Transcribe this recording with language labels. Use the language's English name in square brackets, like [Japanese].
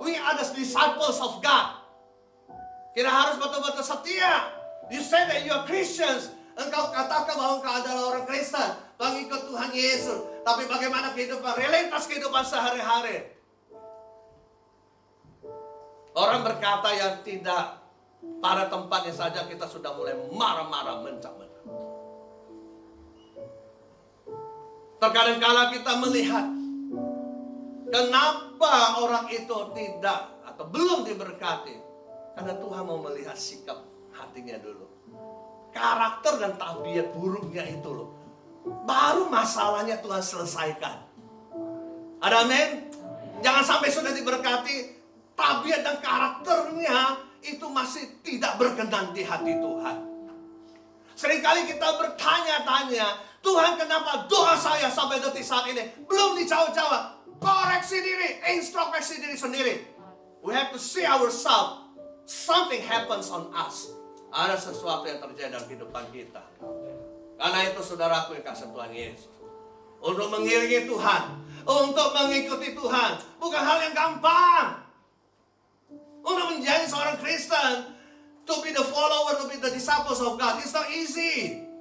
[English] We are the disciples of God. [Indonesian] Kita harus betul-betul setia. [English] You say that you are Christians. [Indonesian] Engkau katakan bahwa engkau adalah orang Kristen, pengikut Tuhan Yesus. Tapi bagaimana kehidupan, realitas kehidupan sehari-hari? Orang berkata yang tidak pada tempatnya saja kita sudah mulai marah-marah, mencap-mencap. Terkadang kala kita melihat kenapa orang itu tidak atau belum diberkati, karena Tuhan mau melihat sikap hatinya dulu, karakter dan tabiat buruknya itu loh. Baru masalahnya Tuhan selesaikan. Ada amin? Jangan sampai sudah diberkati, tabiat dan karakternya itu masih tidak berkenan di hati Tuhan. Seringkali kita bertanya-tanya, Tuhan kenapa doa saya sampai detik saat ini belum dijawab-jawab? Koreksi diri, introspeksi diri sendiri. [English] We have to see ourselves. Something happens on us. [Indonesian] Ada sesuatu yang terjadi dalam kehidupan kita. Karena itu saudaraku yang kasih Tuhan Yesus, untuk mengiringi Tuhan, untuk mengikuti Tuhan, bukan hal yang gampang. Untuk menjadi seorang Kristen, [English] to be the follower, to be the disciples of God, it's not easy.